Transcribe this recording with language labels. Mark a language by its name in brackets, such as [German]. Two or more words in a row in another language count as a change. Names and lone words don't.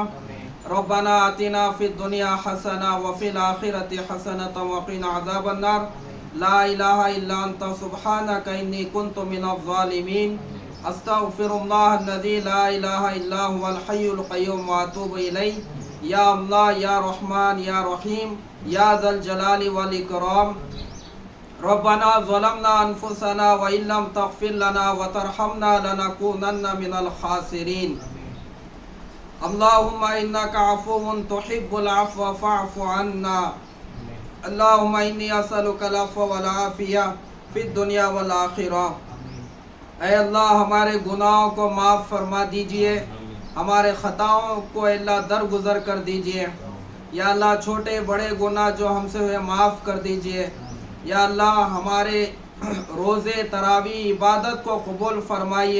[Arabic] ربنا آتنا في الدنيا حسنة وفي الآخرة حسنة وقنا عذاب النار. لا إله إلا أنت سبحانك إني كنت من الظالمين. أستغفر الله الذي لا إله إلا هو الحي القيوم وأتوب إليه. يا الله يا رحمن يا رحيم يا ذا الجلال والإكرام. ربنا ظلمنا أنفسنا وإن لم تغفر لنا وترحمنا لنكونن من الخاسرين. اللهم إنك عفو تحب العفو فاعف عنا. اللهم إني أسألك العفو والعافية في الدنيا والآخرة. [Urdu] اے اللہ ہمارے گناہوں کو معاف فرما دیجیے، ہمارے خطاؤں کو اللہ درگزر کر دیجیے. یا اللہ چھوٹے بڑے گناہ جو ہم سے ہوئے معاف کر دیجیے. یا اللہ ہمارے روزے تراویح عبادت کو قبول فرمائیے.